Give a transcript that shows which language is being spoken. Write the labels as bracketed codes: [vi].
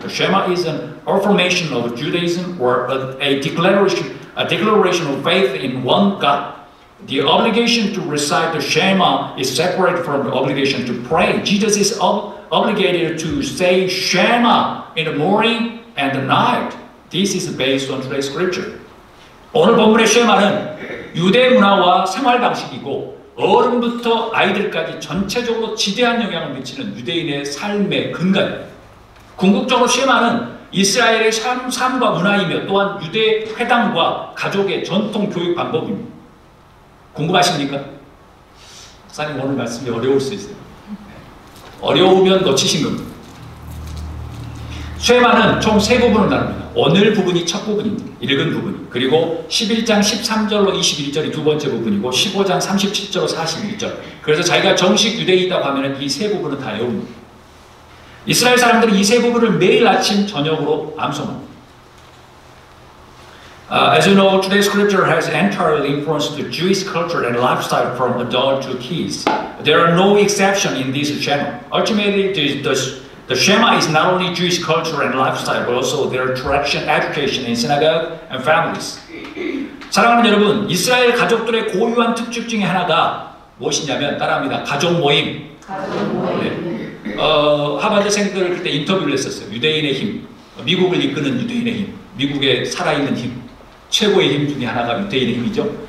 [en] The Shema is an affirmation of Judaism or a declaration of faith in one God. The obligation to recite the Shema is separate from the obligation to pray. Jesus is obligated to say Shema in the morning and the night. This is based on today's scripture. [ko] 오늘 본문의 쉐마는 유대 문화와 생활 방식이고 어른부터 아이들까지 전체적으로 지대한 영향을 미치는 유대인의 삶의 근간입니다. 궁극적으로 쉐마는 이스라엘의 삶과 문화이며 또한 유대 회당과 가족의 전통 교육 방법입니다. 궁금하십니까? 목사님 오늘 말씀이 어려울 수 있어요. 어려우면 놓치신 겁니다. 쉐마는 총 세 부분을 나눕니다. 오늘 부분이 첫 부분입니다. 읽은 부분. 그리고 11장 13절로 21절이 두 번째 부분이고 15장 37절로 41절. 그래서 자기가 정식 유대인이라고 하면 이 세 부분은 다 외웁니다. 이스라엘 사람들은 이 세 부분을 매일 아침 저녁으로 암송합니다. [en] As you know, today's scripture has entirely influenced the Jewish culture and lifestyle from adult to kids. There are no exceptions in this Shema. Ultimately, the Shema is not only Jewish culture and lifestyle, but also their tradition, education in synagogue and families. [ko] 사랑하는 여러분, 이스라엘 가족들의 고유한 특징 중에 하나가 무엇이냐면 따라합니다. 가족 모임. 네. 하버드생들을 그때 인터뷰를 했었어요. 유대인의 힘, 미국을 이끄는 유대인의 힘, 미국의 살아있는 힘, 최고의 힘 중에 하나가 유대인의 힘이죠.